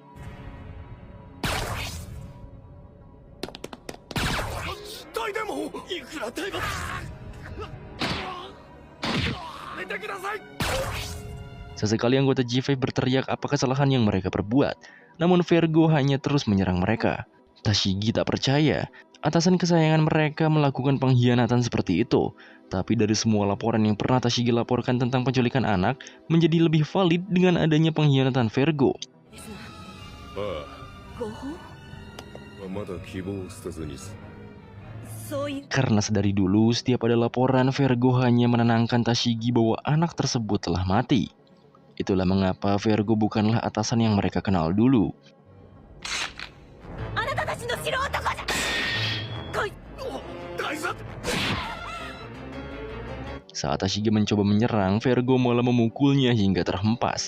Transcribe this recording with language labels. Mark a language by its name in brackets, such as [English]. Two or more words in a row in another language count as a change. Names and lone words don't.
[Indonesian] Sesekali anggota G5 berteriak apa kesalahan yang mereka perbuat, namun Vergo hanya terus menyerang mereka. Tashigi tak percaya, atasan kesayangan mereka melakukan pengkhianatan seperti itu. Tapi dari semua laporan yang pernah Tashigi laporkan tentang penculikan anak, menjadi lebih valid dengan adanya pengkhianatan Vergo. [Japanese] ああまだ希望を捨てずに [Indonesian] Karena sedari dulu, setiap ada laporan, Vergo hanya menenangkan Tashigi bahwa anak tersebut telah mati. Itulah mengapa Vergo bukanlah atasan yang mereka kenal dulu. Saat Tashigi mencoba menyerang, Vergo malah memukulnya hingga terhempas.